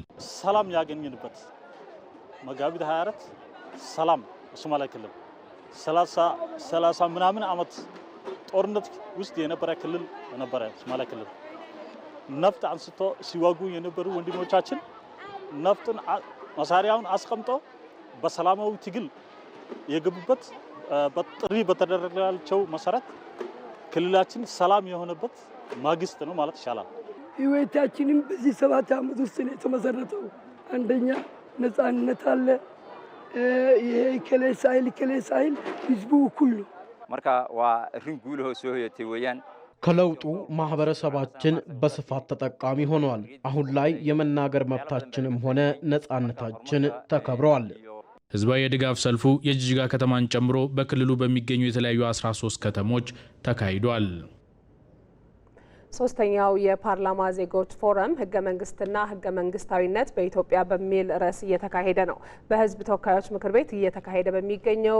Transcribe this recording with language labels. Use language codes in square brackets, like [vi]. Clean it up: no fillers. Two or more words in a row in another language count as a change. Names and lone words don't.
[am] ሰላም ያገኘንበት መጋቢት 24 ሰላም ሶማሌ ክልል 30 ምናምን ዓመት ጦርነት ውስጥ የነበረ ክልል ነበረ ሶማሌ ክልል። ነፍጥ አንስቶ ሲዋጉ የነበሩ ወንድሞቻችን ነፍጥን መሳሪያውን አስቀምጦ በሰላማዊ ትግል የገቡበት በጥሪ በተደረገላቸው መሰረት ክልላችን ሰላም የሆነበት ማግስት ነው ማለት ይቻላል። ህይወታችንም በዚህ 7 ዓመት ውስጥ ነው የተመሰረተው። አንደኛ ነፃነት አለ። ይሄ ከሌሳይል ህዝቡ እኩል ነው። [so] marka waa rin guul hoos soo hoyatay weeyaan [am] ከለውጡ ማህበረሰባችን በስፋት ተጠቃሚ ሆኗል። አሁን ላይ የመናገር መብታችንም ሆነ ነጻነታችን ተከብረዋል። ህዝባዊ የድጋፍ ሰልፉ የጅግጅጋ ከተማን ጨምሮ በክልሉ በሚገኙ የተለያዩ 13 ከተሞች ተካሂዷል። ሶስተኛው የፓርላማ ዜጎች ፎረም ህገ መንግስትና ህገ መንግስታዊነት በኢትዮጵያ በሚል ርዕስ እየተካሄደ ነው። በህዝብ ተወካዮች ምክር ቤት እየተካሄደ በሚገኘው